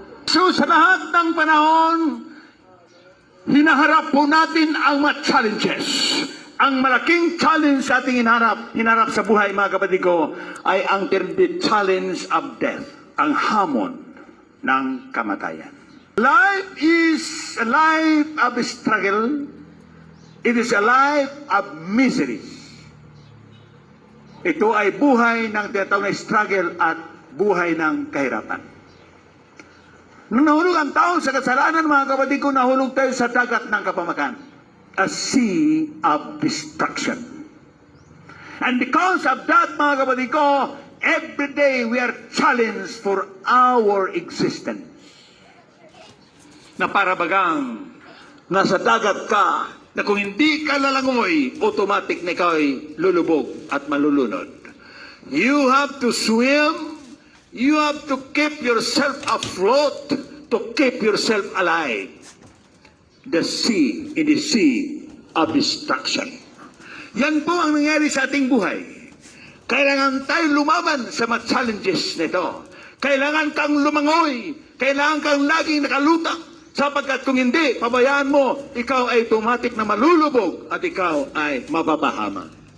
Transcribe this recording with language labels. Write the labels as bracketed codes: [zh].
[tl] So, sa lahat ng panahon, hinaharap po natin ang mga challenges. Ang malaking challenge sa ating hinarap sa buhay, mga kapatid ko, ay ang [en] the challenge of death. [tl] Ang hamon ng kamatayan. [en] Life is a life of struggle. It is a life of misery. [tl] Ito ay buhay ng tinatawag na struggle at buhay ng kahirapan. Nung nahulog ang tao sa kasalanan, mga kapatid ko, nahulog tayo sa dagat ng kapamakan. [en] A sea of destruction. And because of that, [tl] mga kapatid ko, [en] every day we are challenged for our existence. [tl] Na para bagang nasa dagat ka, na kung hindi ka lalangoy, automatic na ikaw ay lulubog at malulunod. [en] You have to swim. You have to keep yourself afloat, to keep yourself alive. The sea, in the sea of destruction. [tl] Yan po ang nangyari sa ating buhay. Kailangan tayo lumaban sa mga challenges nito. Kailangan kang lumangoy. Kailangan kang laging nakalutang. Sapagkat kung hindi, pabayaan mo, ikaw ay automatic na malulubog at ikaw ay mababahama.